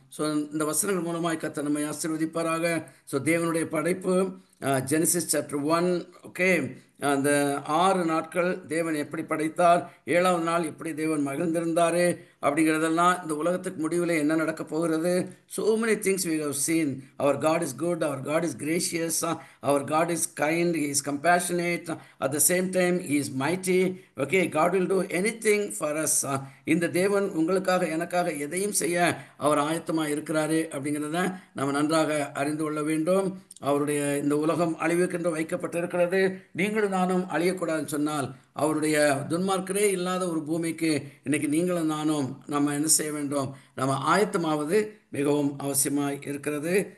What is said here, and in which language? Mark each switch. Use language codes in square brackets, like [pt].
[ta] So இந்த வசனங்கள் மூலமாக கர்த்தர் நம்மை ஆசீர்வதிப்பாராக. ஸோ தேவனுடைய படைப்பு ஜெனசிஸ் சாப்டர் 1. ஓகே, அந்த 6 நாட்கள் தேவன் எப்படி படைத்தார், 7வது நாள் எப்படி தேவன் மகிழ்ந்திருந்தாரு அப்படிங்கிறதெல்லாம், இந்த உலகத்துக்கு முடிவில் என்ன நடக்க போகிறது. [en] So many things we have seen. Our God is good, our God is gracious, our God is kind, He is compassionate, at the same time He is mighty. Okay, God will do anything for us. [ta] இந்த தேவன் உங்களுக்காக எனக்காக எதையும் செய்ய அவர் ஆயத்தமாக இருக்கிறாரு அப்படிங்கிறத நம்ம நன்றாக அறிந்து கொள்ள வேண்டும். அவருடைய இந்த உலகம் அழிவுக்கென்று வைக்கப்பட்டிருக்கிறது. நீங்களும் நானும் அழியக்கூடாதுன்னு சொன்னால், அவருடைய துன்மார்க்கரே இல்லாத ஒரு பூமிக்கு இன்னைக்கு நீங்களும் நானும் நம்ம என்ன செய்ய வேண்டும், நம்ம ஆயத்தமாவது மிகவும் அவசியமாக இருக்கிறது.